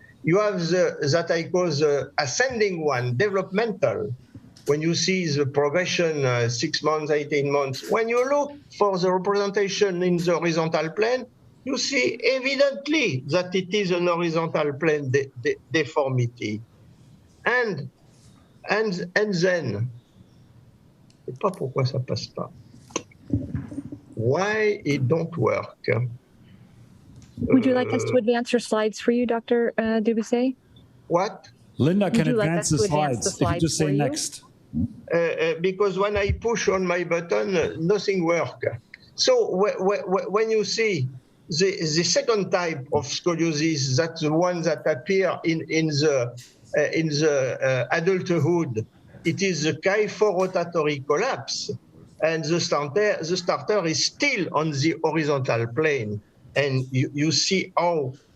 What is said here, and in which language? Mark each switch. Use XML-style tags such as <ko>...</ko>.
<en>You have that I call the ascending one, developmental. When you see the progression 6 months, 18 months, when you look for the representation in the horizontal plane, you see evidently that it is an horizontal plane deformity. And then,</en> <fr>je ne sais pas pourquoi ça passe pas.</fr> <en>Why it don't work? Would you like us to advance your slides for you, Dr. Dubousset? What? Linda can advance the slides. If you just say next. Because when I push on my button, nothing works. So when you see the second type of scoliosis, that's the one that appear in the adulthood, it is the kyphorotatory collapse, and the starter is still on the horizontal plane. And you see how</en>